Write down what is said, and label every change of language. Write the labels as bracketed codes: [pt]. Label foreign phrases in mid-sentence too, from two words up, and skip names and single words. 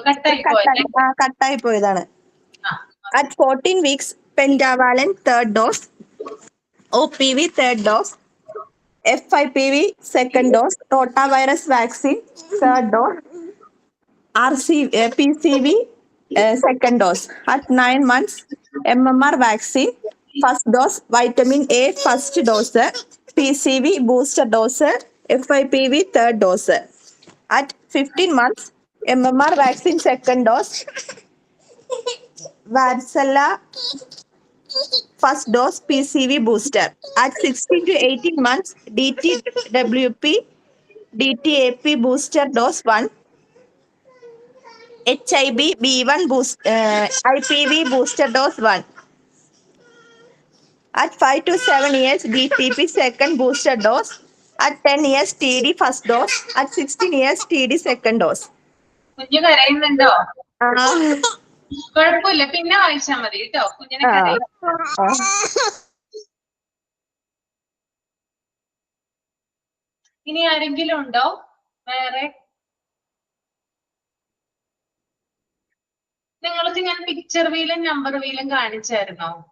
[ml] കട്ടായി പോയതാണ്. [en] At 14 weeks, pentavalent third dose, OPV third dose, FIPV second dose, rotavirus vaccine third dose, PCV second dose. At 9 months, MMR vaccine first dose, vitamin A first dose, PCV booster dose, FIPV third dose. At 15 months, MMR vaccine second dose, varicella first dose PCV booster. At 16 to 18 months, DTWP, DTAP booster dose 1. HIB B1 IPV booster dose 1. At 5 to 7 years, DTP second booster dose. At 10 years, TD first dose. At 16 years, TD second dose. [ml] കുഞ്ഞു കരയുന്നുണ്ടോ? Ah. കുഴപ്പമില്ല, പിന്നെ വായിച്ചാ മതി കേട്ടോ. കുഞ്ഞിനെ കരയും. ഇനി ആരെങ്കിലും ഉണ്ടോ വേറെ? നിങ്ങൾക്ക് ഞാൻ പിക്ചർ വീലും നമ്പർ വീലും കാണിച്ചായിരുന്നോ?